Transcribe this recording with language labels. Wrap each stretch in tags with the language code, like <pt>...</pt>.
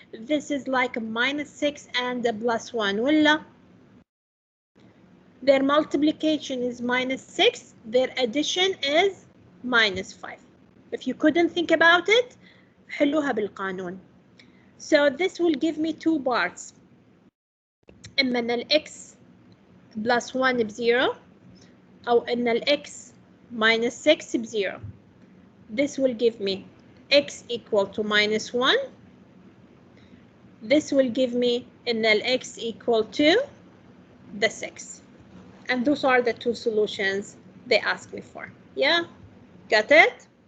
<en>This is like a minus 6 and a plus 1.</en> <ar>ولا?</ar> <en>Their multiplication is minus 6. Their addition is minus 5. If you couldn't think about it,</en> <ar>حلوها بالقانون.</ar> <en>So this will give me two parts.</en> <ar>إما أن ال x plus 1 ب0 أو أن ال x minus 6 ب0.</ar> <en>This will give me x equal to minus 1. This will give me</en> <ar>أن ال</ar> <en>x equal to the 6. And those are the two solutions they asked me for. Yeah, got it?</en>